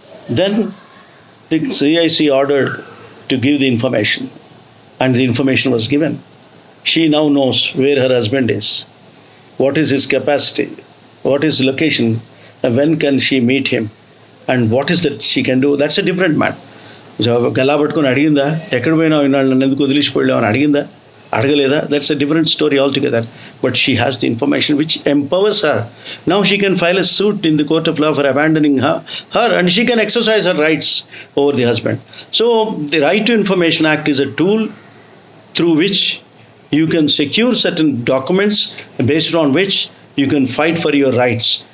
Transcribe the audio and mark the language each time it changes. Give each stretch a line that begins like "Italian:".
English: Then the CIC ordered to give the information, and the information was given. She now knows where her husband is, what is his capacity, what is his location, and when can she meet him, and what is that she can do. That's a different matter.
Telugu: Galla పట్టుకొని అడిగిందా, ఎక్కడ పోయినా నన్ను ఎందుకు వదిలిసిపోయావు అని అడిగిందా, అడగలేదా?
English: That's a different story altogether. But she has the information which empowers her. Now she can file a suit in the court of law for abandoning her and she can exercise her rights over the husband. So the Right to Information Act is a tool through which you can secure certain documents based on which you can fight for your rights.